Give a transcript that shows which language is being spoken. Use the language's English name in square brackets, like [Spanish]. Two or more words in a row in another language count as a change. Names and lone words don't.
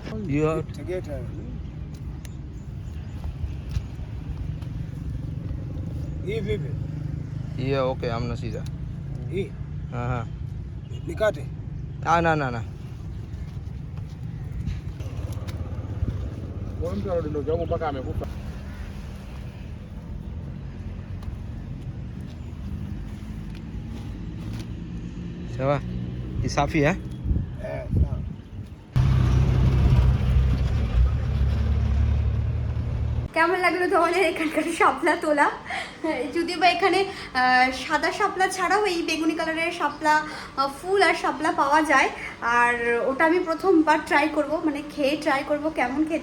[Swahili] Hier. Tegeta. Vipi? Hier, okay, hamna shida. Hii Aha. nikate. Na. Kwa mtu anadondoka huko mpaka amekufa. Sawa. Ni safi eh? Sawa. [Bangla] কেমন লাগলো তোমাদের এখানকার শাপলা তোলা? যদিও বা এখানে সাদা শাপলা ছাড়াও এই বেগুনি কালারের শাপলা ফুল আর শাপলা পাওয়া যায়। আর ওটা আমি প্রথমবার ট্রাই করব, মানে খেয়ে ট্রাই করব কেমন খেতে।